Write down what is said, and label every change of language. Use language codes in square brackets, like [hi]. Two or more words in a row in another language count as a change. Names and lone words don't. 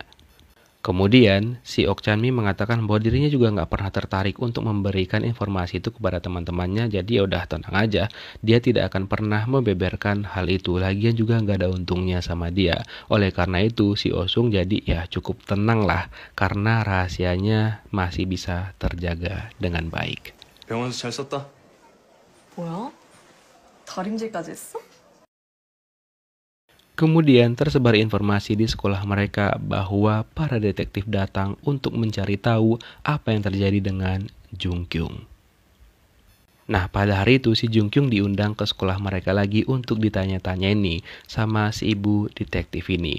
[id] Kemudian si Ok Chan-mi mengatakan bahwa dirinya juga nggak pernah tertarik untuk memberikan informasi itu kepada teman-temannya, jadi ya udah tenang aja, dia tidak akan pernah membeberkan hal itu, lagian juga nggak ada untungnya sama dia. Oleh karena itu si Oh Sung jadi ya cukup tenang lah karena rahasianya masih bisa terjaga dengan baik. [ko] 병원에서 잘 썼다. 뭐야? 다림질까지 했어? [id] Kemudian tersebar informasi di sekolah mereka bahwa para detektif datang untuk mencari tahu apa yang terjadi dengan Jung Kyung. Nah, pada hari itu si Jung Kyung diundang ke sekolah mereka lagi untuk ditanya-tanya nih sama si ibu detektif ini.